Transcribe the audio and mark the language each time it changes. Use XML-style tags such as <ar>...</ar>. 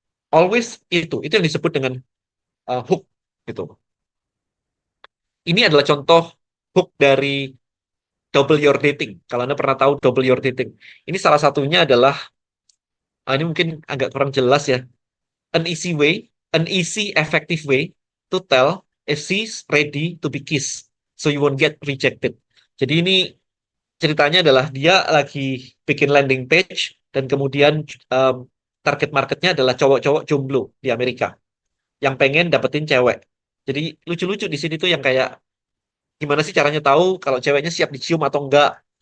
<id>Always itu yang disebut dengan hook gitu. Ini adalah contoh hook dari Double Your Dating. Kalau Anda pernah tahu Double Your Dating. Ini salah satunya adalah, ini mungkin agak kurang jelas ya.</id> <en>An easy way, an easy effective way to tell if she's ready to be kissed. So you won't get rejected.</en> <id>Jadi ini ceritanya adalah dia lagi bikin landing page dan kemudian um, target marketnya adalah cowok-cowok jomblo di Amerika yang pengen dapetin cewek. Jadi lucu-lucu di sini tuh yang kayak gimana sih caranya tahu kalau ceweknya siap dicium atau enggak?</id>